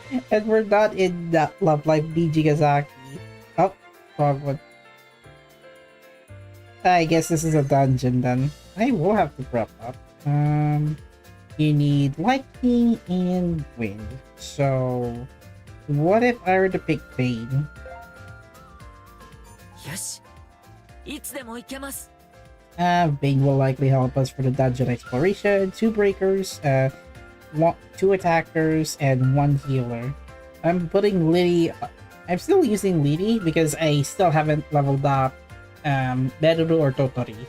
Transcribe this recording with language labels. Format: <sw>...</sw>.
<en>And we're not in that Love Live Nijigasaki. Oh, wrong one. I guess this is a dungeon then. I will have to prep up. You need lightning and wind. So, what if I were to pick Bane?</en> <ja>よし、いつでも行けます。</ja> <en>Bane will likely help us for the dungeon exploration. 2 breakers, 2 attackers, and 1 healer. I'm putting I'm still using Lily because I still haven't leveled up Beruru or Totori.</en>